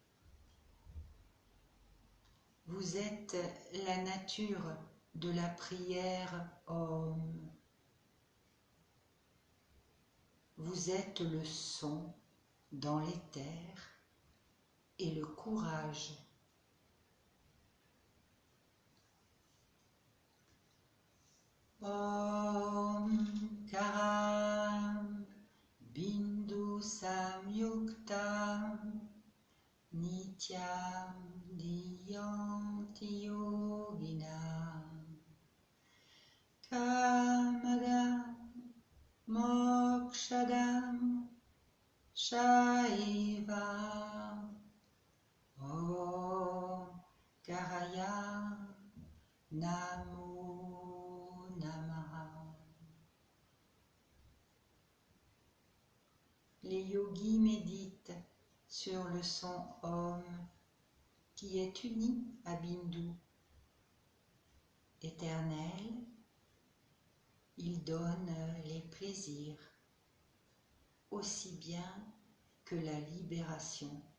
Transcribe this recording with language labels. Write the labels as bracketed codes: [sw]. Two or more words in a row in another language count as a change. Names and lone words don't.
[fr] Vous êtes la nature de la prière Om. Vous êtes le son dans les terres et le courage. [sa] Om Karam Bindu Samyuktam Nityam Diyanti Yoginam Kamadam Mokshadam Shaiva Om Karaya Namo Namaha. [fr] Les yogis méditent sur le son Om qui est uni à Bindu. Éternel, il donne les plaisirs aussi bien que la libération.